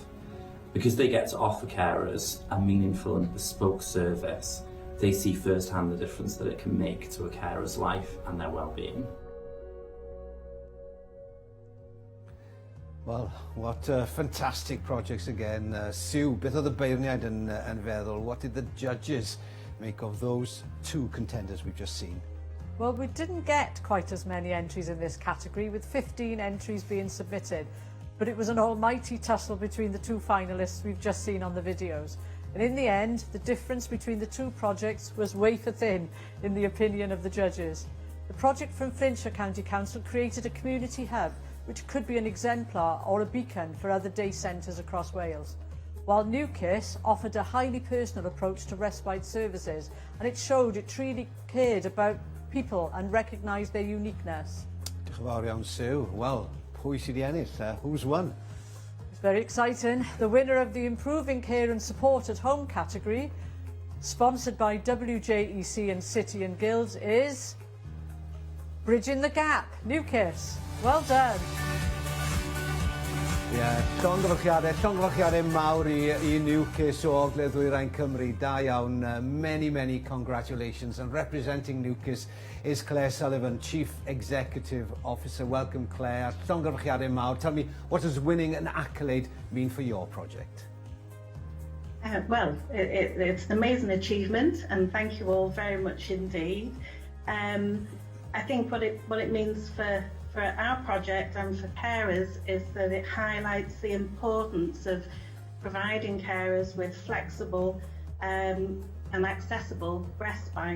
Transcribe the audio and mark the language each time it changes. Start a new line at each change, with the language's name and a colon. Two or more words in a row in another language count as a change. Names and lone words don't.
English: Because they get to offer carers a meaningful and bespoke service, they see firsthand the difference that it can make to a carer's life and their well-being. Well, what fantastic projects again. Sue,
Welsh: beth oedd y beirniaid yn feddwl?
English: What did the judges make of those two contenders we've just seen? Well, we didn't get quite as many entries in this category, with 15 entries being submitted. But it was an almighty tussle between the two finalists we've just seen on the videos. And in the end, the difference between the two projects was wafer thin, in the opinion of the judges. The project from Flintshire County Council created a community hub, which could be an exemplar or a beacon for other day centres across Wales. While New KISS offered a highly personal approach to respite services, and it showed it really cared about people and recognised their uniqueness.
Welsh: Diolch yn fawr iawn, Sue. Well, pwy sydd wedi ennill?
English: Who's won? It's very exciting. The winner of the Improving Care and Support at Home category, sponsored by WJEC and City and Guilds, is Bridging the Gap, New KISS. Well done.
Welsh: Llongyfarchiadau mawr i New KISS o Ogledd Ddwyrain Cymru. Da iawn.
English: Many congratulations. And representing New KISS is Claire Sullivan, Chief Executive Officer. Welcome, Claire.
Welsh: Llongyfarchiadau mawr.
English: Tell me, what does winning an accolade mean for your project? Well, it's an amazing achievement, and thank you all very much indeed. I think what it means for our project and for carers is that it highlights the importance of providing carers with flexible and accessible respite.